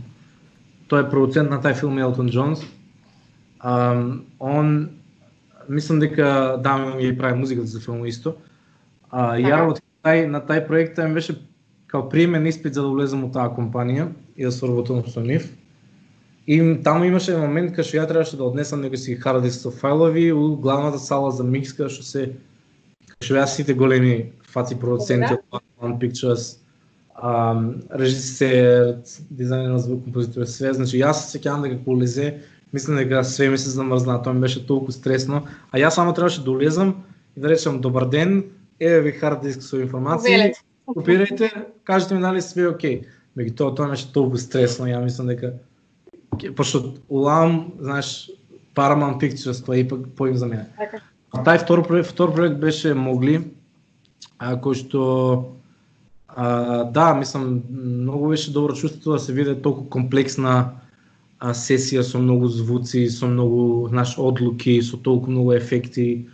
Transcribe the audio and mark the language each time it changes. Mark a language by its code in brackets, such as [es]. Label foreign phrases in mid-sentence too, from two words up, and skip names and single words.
[mk] Тој е продуцент на тај филм Елтон Џонс. Он мислам дека ми прави музиката за филм исто. Ја работи на тај проект, ми беше као приемен испит за да влезам во таа компанија и да соработам со нив. И таму имаше момент кога што ја требаше да однесам некои си [en] hard disk [mk] со фајлови у главната сала за микс, као што беа сите големи фаци продуценти од One Pictures, режисер, дизајнер на звук, композитор, све. Значи јас се сеќавам дека кога улезе, мислам дека све ми се замрзна, тоа ми беше толку стресно, а јас само требаше да улезам и да речам добар ден, еве ви [en] hard disk [mk] со информации, копирајте, кажете ми дали све окей. Меѓутоа тоа беше толку стресно, ја мислам дека пошто улам, знаеш, Paramount Pictures, тоа е ипак поим за мене. А тај втор проект беше Мугли, кој што мислам, многу беше добро чувството да се види толку комплексна сесија со многу звуци, со многу одлуки, со толку многу ефекти.